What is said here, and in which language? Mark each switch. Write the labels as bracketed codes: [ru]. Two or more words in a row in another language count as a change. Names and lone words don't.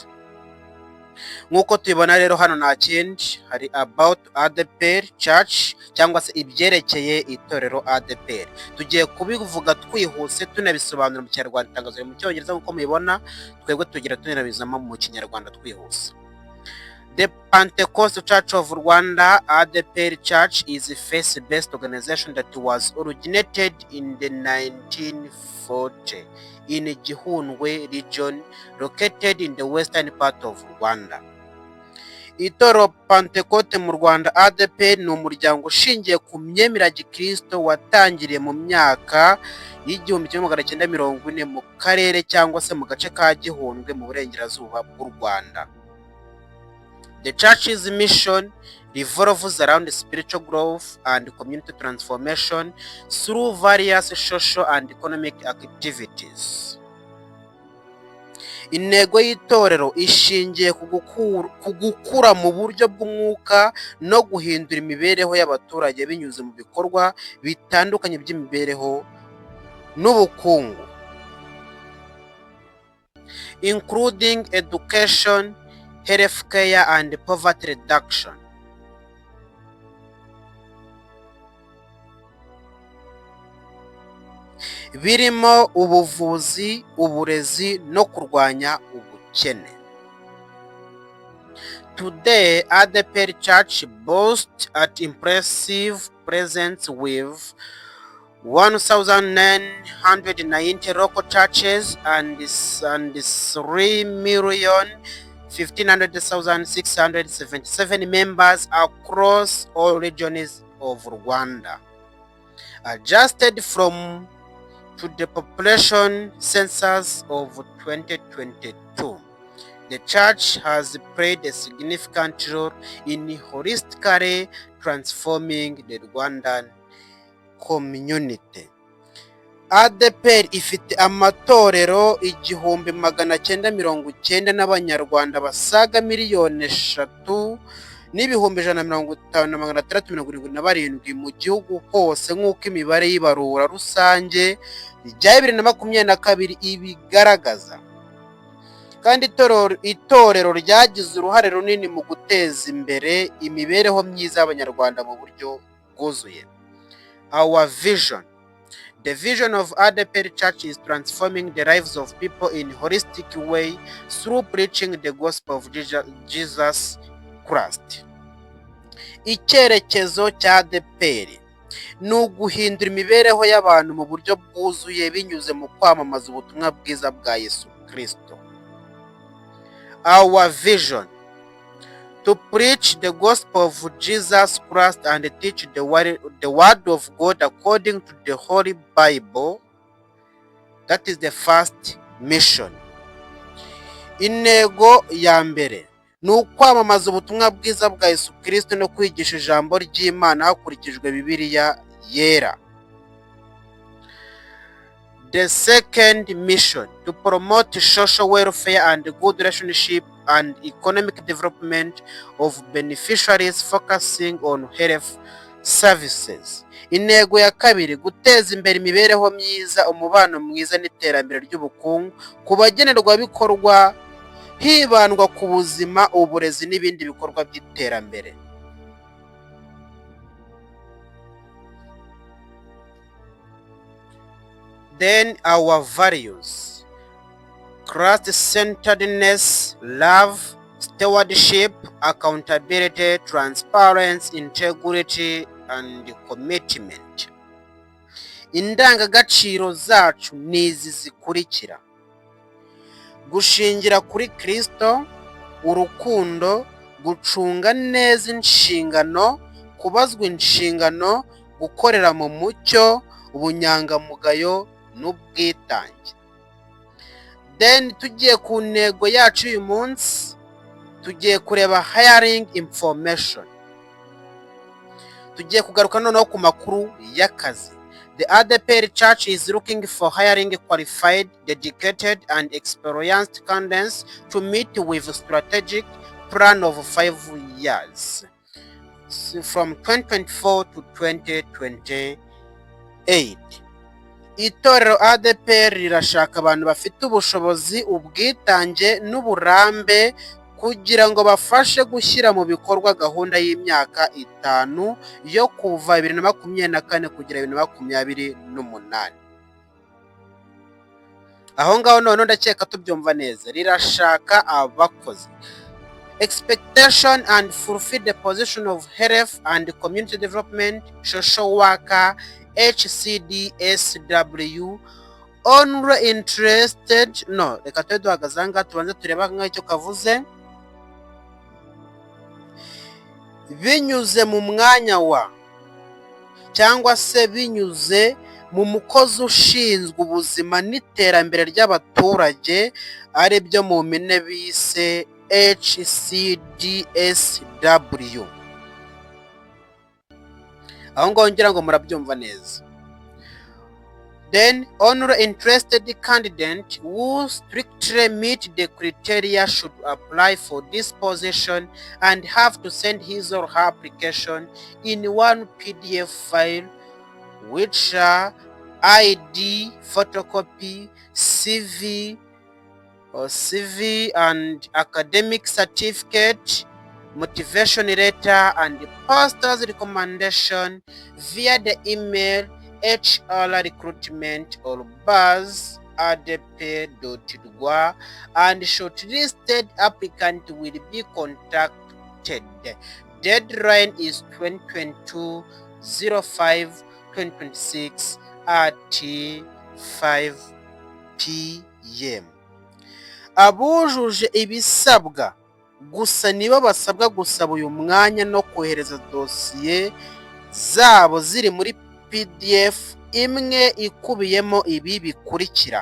[rw] Nk'uko tubibona rero hano nta kindi, hari about ADPR Church, cyangwa se ibyerekeye itorero ADPR. Tugiye kubivuga twihuse tunabisobanura mu Kinyarwanda. Itangazo riri mu Cyongereza nk'uko mubibona, twebwe tugira tunabizamo mu Kinyarwanda twihuse. [en] The Pentecost Church of Rwanda, ADPR Church, is a faith-based organization that was originated in the 1940 in Gihundwe region, located in the western part of Rwanda. [rw] Itorero Pentecost mu Rwanda, ADPR, ni umuryango ushingiye ku myemerere ya Gikristo watangiriye mu myaka y'1940 mu karere cyangwa se mu gace ka Gihundwe mu burengerazuba bw'u Rwanda. [en] The church's mission revolves around spiritual growth and community transformation through various social and economic activities. [rw] Intego y'itorero ishingiye ku gukura mu buryo bw'umwuka no guhindura imibereho y'abaturage binyuze mu bikorwa bitandukanye by'imibereho n'ubukungu, [en] including education, healthcare and poverty reduction. [rw] Birimo ubuvuzi, uburezi no kurwanya ubukene. [en] Today, ADPR Church boasts an impressive presence with 1,990 local churches and 3,115,677 members across all regions of Rwanda. Adjusted to the population census of 2022, the church has played a significant role in holistically transforming the Rwandan community. [rw] ADPR ifite amatorero 990 n'abanyarwanda basaga 3,157,677 mu gihugu hose, nk'uko imibare y'ibarura rusange rya 2022 ibigaragaza. Kandi itorero ryagize uruhare runini mu guteza imbere imibereho myiza y'abanyarwanda mu buryo bwuzuye. [en] Our vision: The vision of ADPR Church is transforming the lives of people in a holistic way through preaching the gospel of Jesus Christ. [rw] Icyerekezo cya ADPR ni uguhindura imibereho y'abantu mu buryo bwuzuye binyuze mu kwamamaza ubutumwa bwiza bwa Yesu Kristo. [en] Our vision: to preach the gospel of Jesus Christ and teach the word of God according to the Holy Bible. That is the first mission. [rw] Intego ya mbere ni ukwamamaza ubutumwa bwiza bwa Yesu Kristo no kwigisha ijambo ry'Imana hakurikijwe Bibiliya yera. [en] The second mission: to promote social welfare and good relationship and economic development of beneficiaries, focusing on health services. [rw] Intego ya kabiri: guteza imbere imibereho myiza, umubano mwiza n'iterambere ry'ubukungu ku bagenerwabikorwa, hibandwa ku buzima, uburezi n'ibindi bikorwa by'iterambere. [en] Then our values: Christ-centeredness, love, stewardship, accountability, transparency, integrity, and commitment. [rw] Indangagaciro zacu ni izi zikurikira: gushingira kuri Kristo, urukundo, gucunga neza inshingano, kubazwa inshingano, gukorera mu mucyo, ubunyangamugayo n'ubwitange. Then tugiye ku ntego yacu uyu munsi, tugiye kureba [en] hiring information. [rw] Tugiye kugaruka noneho ku makuru y'akazi. [en] The ADPR Church is looking for hiring qualified, dedicated, and experienced candidates to meet with a strategic plan of 5 years, from 2024 to 2028. [rw] Itorero ADPR rirashaka abantu bafite ubushobozi, ubwitange n'uburambe kugira ngo bafashe gushyira mu bikorwa gahunda y'imyaka 5 yo kuva 2024 kugera 2028. Aho ngaho none ndakeka tubyumva neza. Rirashaka abakozi. [en] Expectation and fulfill the position of health and community development, social worker, HCDSW, only interested. [rw] No, reka twe duhagazanga tubanze tureba nk'icyo kavuze. Binyuze mu mwanya wa cyangwa se binyuze mu mukozi ushinzwe ubuzima n'iterambere ry'abaturage, ari byo mu mpine bise HCDSW. Aho ngaho ngira ngo murabyumva neza. [en] Then only interested candidate who strictly meet the criteria should apply for this position and have to send his or her application in one PDF file, which are ID, photocopy, CV and academic certificate, motivation letter, and pastor's recommendation via the email hr-recruitment or buzz@adepr.rwa, and shortlisted applicant will be contacted. Deadline is 2022-05-2026 at 5 p.m. [rw] Abujuje ibisabwa gusa nibo basabwa gusaba uyu mwanya no kohereza dosiye zabo ziri muri PDF imwe ikubiyemo ibi bikurikira: